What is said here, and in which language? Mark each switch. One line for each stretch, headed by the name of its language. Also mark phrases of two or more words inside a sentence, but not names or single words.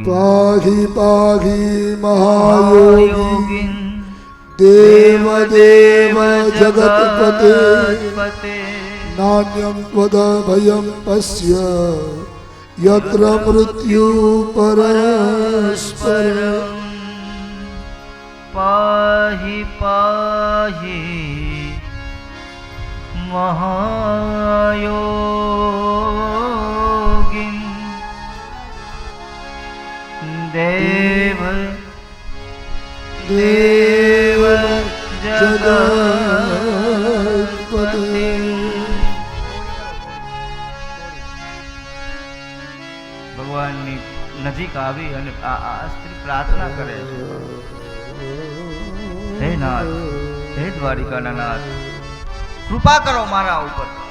Sanskrit: પાહી મહાયોગી દેવ જગતપતે નાન્યમ ત્વદ ભયમ પશ્ય યત્ર મૃત્યુ પરસ્પરમ. પાહી પાહી महायोगिन देव देव जगत्पते।
Gujarati: ભગવાનની નજીક આવી અને આ સ્ત્રી પ્રાર્થના કરે છે, હે નાથ, હે દ્વારિકાના નાથ, કૃપા કરો મારા ઉપર.